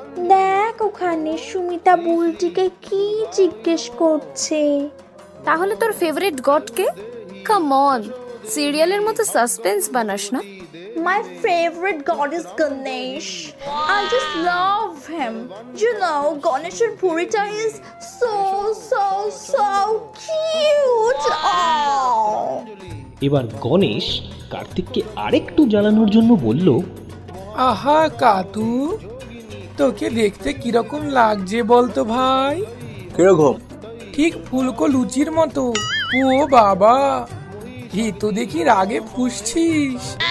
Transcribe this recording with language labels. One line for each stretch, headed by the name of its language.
Bangla: দেখ ওখানে সুমিতা বুলটিকে কি জিজ্ঞেস করছে। তাহলে তোর favourite god K? Come on, সিরিয়ালের মতো সাসপেন্স বানাস না।
English: My favorite god is Ganesh. I just love him. You know, Ganesh's purita is so cute. Oh.
Bangla: এবার গণেশ কার্তিককে আরেকটু জ্বালানোর জন্য বলল, আহা কাতু, তোকে দেখতে কিরকম লাগছে বলতো ভাই? কিরকম? ঠিক ফুলকো লুচির মতো। ও বাবা, এই তো দেখি রাগে ফুসছিস।